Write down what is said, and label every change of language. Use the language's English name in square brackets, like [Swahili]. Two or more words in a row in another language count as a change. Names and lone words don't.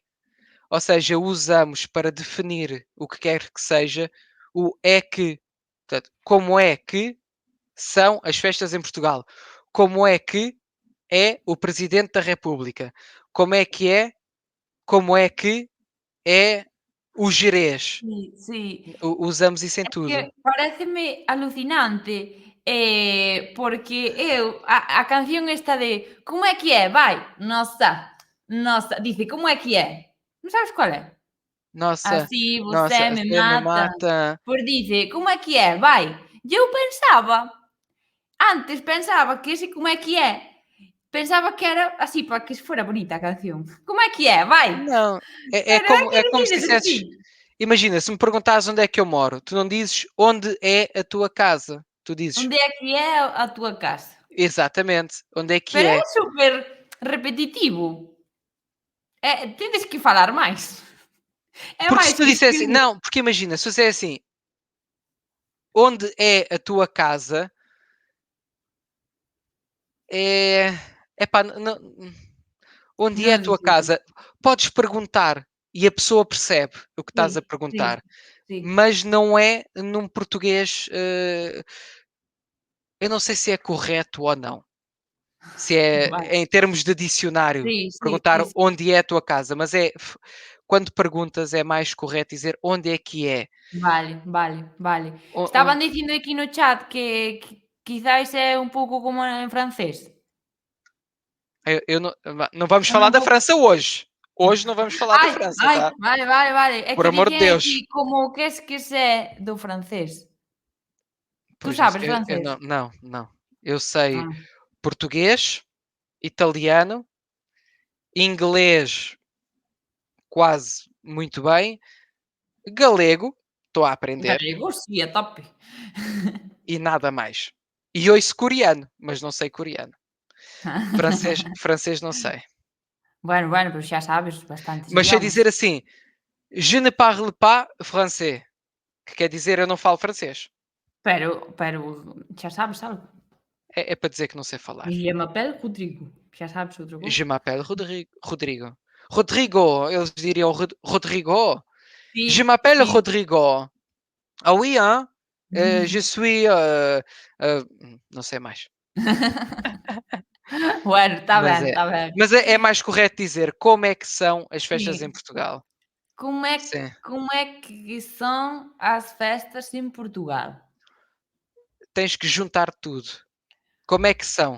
[Portuguese] Ou seja, usamos para definir o que quer que seja o é que. Portanto, como é que são as festas em Portugal? Como é que é o Presidente da República? Como é que é o Gerês? [Galician] Sí, sí. [Portuguese] Usamos isso em [Galician] É [Portuguese] tudo. [Galician] que paréceme alucinante, porque eu a canción esta de como é que é? Vai, nosa, nosa, dice como é que é? Non sabes cual é? [Portuguese] Nossa, [Galician] Así [Portuguese] nossa, você me você me mata. mata. [Galician] Pois dice como é que é? Vai. E eu pensaba, antes pensaba que ese como é que é, pensaba que era así para que fora bonita a canción. [Portuguese] Como é que é? Vai. Não, [Galician] Pero é que [Portuguese] é [Galician] non [Portuguese] como se [Galician] dices así. [Portuguese] dissesses. Imagina, se me perguntares onde é que eu moro, tu não dizes onde é a tua casa, tu dizes Onde é que é a tua casa? Exatamente. Onde é que [Galician] Pero [Portuguese] é? [Galician] é super repetitivo. Tedes que falar máis. [Portuguese] É Porque se [Galician] máis [Portuguese] tu [Galician] que [Portuguese] dissesse [Galician] escribir. [Portuguese] não, porque imagina, se eu disser assim: "Onde é a tua casa?", é epá, não, onde é a [Galician] Non [Portuguese] tua [Galician] sei. [Portuguese] casa? Podes perguntar e a pessoa percebe o que estás a [Galician] Sí, [Portuguese] perguntar, [Galician] sí, sí. [Portuguese] mas não é num português, eu não sei se é correto ou não. Se é [Galician] Vale. [Portuguese] em termos de dicionário, [Galician] Sí, sí, [Portuguese] perguntar [Galician] sí, sí. [Portuguese] onde é a tua casa, mas quando perguntas é mais correto dizer onde é que é. [Galician] Vale, vale, vale. [Portuguese] O [Galician] Estaban [Portuguese] onde [Galician] dicindo aquí no chat que quizais é un pouco como en francés. [Portuguese] eu não vamos Também falar [Galician] un [Portuguese] da [Galician] pouco. [Portuguese] França hoje. Hoje não vamos falar da Ai, França, ai, tá? [Galician] vale, vale, vale. É [Portuguese] Por [Galician] que [Portuguese] amor de [Galician] dicen [Portuguese] Deus. [Galician] aquí como que se é do francés. [Portuguese] Tu Pois, sabes eu francés? não. Eu sei Ah, português, italiano, inglês quase muito bem, galego, estou a aprender, [Galician] galego si, é top. [Portuguese] e nada mais. E ouço coreano, mas não sei coreano. Francês não sei. [Galician] Bueno, bueno, pero xa sabes bastantes [Portuguese] Mas sei [Galician] idiomas. [Portuguese] dizer assim: [French] "Je ne parle pas français", [Portuguese] que quer dizer eu não falo francês. [Galician] Pero xa sabes algo. [Portuguese] É para dizer que não sei falar. [French] Je m'appelle [Galician] Rodrigo. Xa sabes outra [French] Je [Galician] cousa? [French] m'appelle Rodrigo. [Portuguese] Rodrigo, eles diriam Rodrigo. [French] Je [Galician] Si, [French] m'appelle [Galician] si. [French] Rodrigo. Ah oui, hein? Je suis, [Portuguese] não sei mais. [Galician] Bueno, está [Portuguese] Mas [Galician] ben, [Portuguese] é [Galician] está ben. [Portuguese] mas é mais correto dizer como é que são as festas em [Galician] Si. [Portuguese] Portugal. Como é Sim. como é que são as festas em Portugal? Tens que juntar tudo. Como é que são?